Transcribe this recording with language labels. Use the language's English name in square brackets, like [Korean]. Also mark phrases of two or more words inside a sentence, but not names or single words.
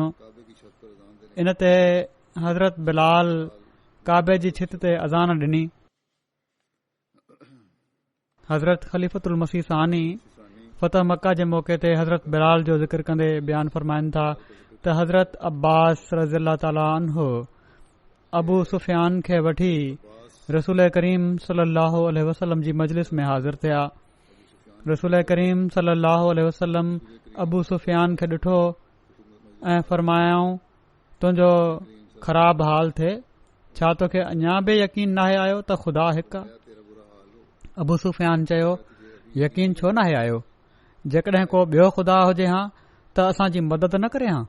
[Sindhi] इन ते हज़रत बिलाल काबे जी छित ते अज़ान ॾिनी। हज़रत ख़लीफ़तुल मसीह सानी फ़तह मक्का जे मौक़े ते हज़रत बिलाल जो ज़िक्र कंदे बयानु फ़रमाइनि था त हज़रत अब्बास [Arabic] رضي الله تعالى عنه [Sindhi] अबू सुफ़ियान खे वठी रसूल करीम [Arabic] صلى الله عليه وسلم [Sindhi] जी मजलिस में हाज़िर थिया। रसूल करीम [Arabic] صلى الله عليه وسلم [Sindhi] अबू सुफ़ियान खे ॾिठो ऐं फ़रमायाऊं तुंहिंजो ख़राब हाल थिए, छा तोखे अञा बि यकीन नाहे आयो त ख़ुदा हिकु आहे? अबू सुफ़ियान चयो यकीन छो नाहे आयो? जेकॾहिं को ॿियो ख़ुदा हुजे हा त असांजी मदद न करे हा।